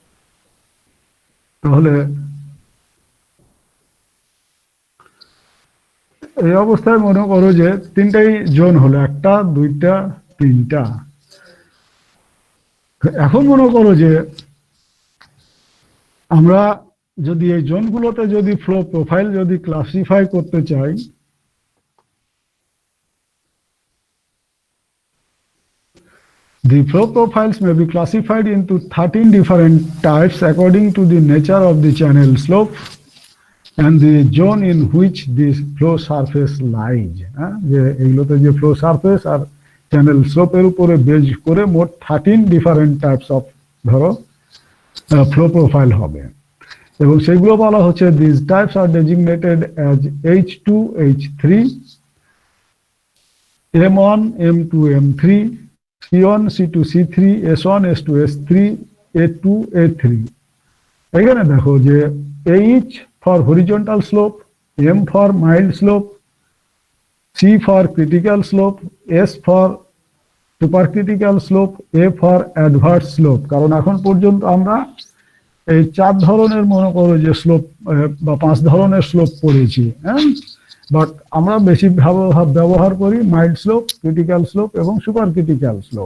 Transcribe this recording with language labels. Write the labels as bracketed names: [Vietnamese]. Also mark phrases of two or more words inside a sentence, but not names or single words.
[Bangla] তাহলে এই অবস্থায় মনে করো যে 3টাই জোন হলো, 1টা 2টা 3টা। এখন মনে করো যে আমরা যদি এই জোনগুলোতে যদি [English] flow profile [Bangla] যদি ক্লাসিফাই করতে চাই, [English] the flow profiles may be classified into 13 different types according to the nature of the channel slope and the zone in which this flow surface lies। [Bangla] যে এইগুলোতে যে [English] flow surface [Bangla] আর [English] channel slope's [Bangla] উপরে বেজ করে মোট [English] 13 different types of [Bangla] ধরো [English] flow profile [Bangla] হবে, এবং সেগুলো বলা হচ্ছে [English] this types are designated as H2, H3, M1, M2, M3, C1, C2, C3, S1, S2, S3, A2, A3. [Bangla] এখানে দেখো যে [English] H for horizontal slope, M for mild slope, C for critical slope, S for supercritical slope, A for adverse slope. [Bangla] কারণ এখন পর্যন্ত আমরা এই 4 ধরনের মনে করো যে স্লোপ বা 5 ধরনের স্লোপ পড়েছি, হ্যাঁ, বাট আমরা বেশি ব্যবহার করি [English] mild slope, critical slope [Bangla] এবং [English] super critical slope.